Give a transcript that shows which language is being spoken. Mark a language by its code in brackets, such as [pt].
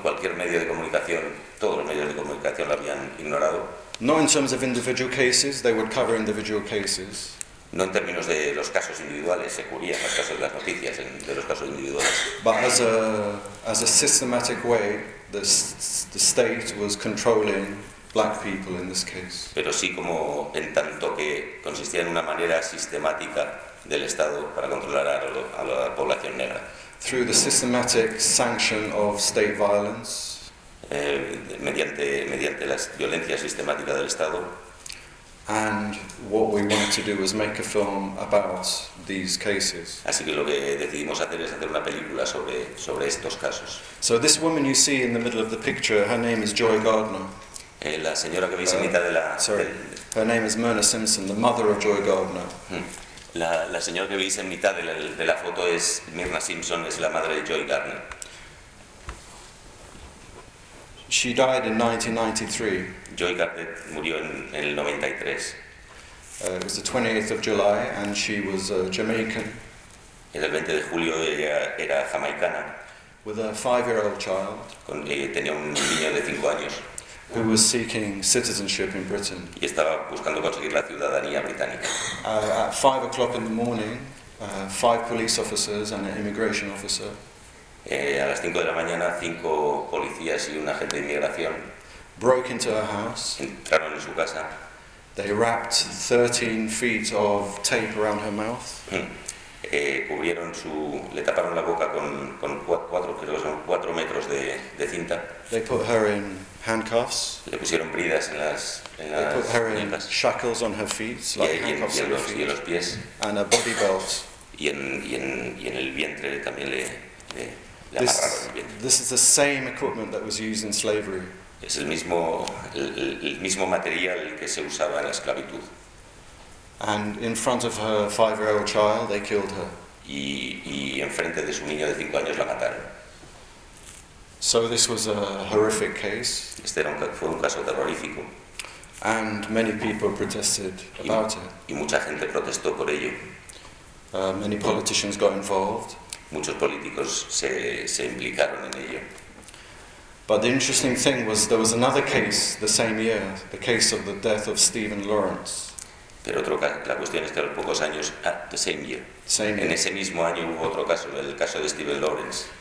[es] Cualquier medio de comunicación, todos los medios de comunicación lo habían ignorado. [en] Not in terms of individual cases, they would cover individual cases. [es] No en términos de los casos individuales, se cubrían los casos de las noticias de los casos individuales. [en] But as a systematic way, the state was controlling black people in this case. [es] Pero sí, como en tanto que consistía en una manera sistemática del Estado para controlar a la población negra. [en] Through the systematic sanction of state violence. [es] mediante la violencia sistemática del Estado. [en] And what we wanted to do was make a film about these cases. [es] Así que lo que decidimos hacer es hacer una película sobre estos casos. [en] So this woman you see in the middle of the picture, her name is Joy Gardner. [es] La señora que veis en mitad de la... [en] Sorry, her name is Myrna Simpson, the mother of Joy Gardner. [es] La señora que veis en mitad de la foto es Myrna Simpson, es la madre de Joy Gardner. [en] She died in 1993. [es] Joy Gardner murió en el 93. [en] It was the 28th of July and she was a Jamaican. [es] El 20 de julio ella era jamaicana. [en] With a 5-year-old child. [es] Tenía un niño de 5 años. [en] Who was seeking citizenship in Britain. [es] Y estaba buscando conseguir la ciudadanía británica. [en] At 5 o'clock in the morning, 5 police officers and an immigration officer. [es] A las 5 de la mañana, 5 policías y un agente de inmigración. [en] Broke into her house. [es] Entraron en su casa. [en] They wrapped 13 feet of tape around her mouth. [es] Le taparon la boca con 4 metros de cinta. [en] They put her in handcuffs. [es] Le pusieron bridas en las muñecas. [en] They put her in shackles on her feet, like handcuffs on her feet. [es] Y en los pies. [en] And a body belt. [es] Y en el vientre también le amarraron el vientre. [en] This is the same equipment that was used in slavery. [es] Es el mismo material que se usaba en la esclavitud. [en] And in front of her 5-year-old child, they killed her. [es] Y enfrente de su niño de 5 años la mataron. [en] So this was a horrific case. [es] Fue un caso terrorífico. [en] And many people protested about it. [es] Y mucha gente protestó por ello. [en] Many politicians got involved. [es] Muchos políticos se implicaron en ello. [en] But the interesting thing was there was another case the same year, the case of the death of Stephen Lawrence. [es] Pero otro caso, la cuestión es que a los pocos años, [en] same year. [es] En ese mismo año hubo otro caso, el caso de Stephen Lawrence.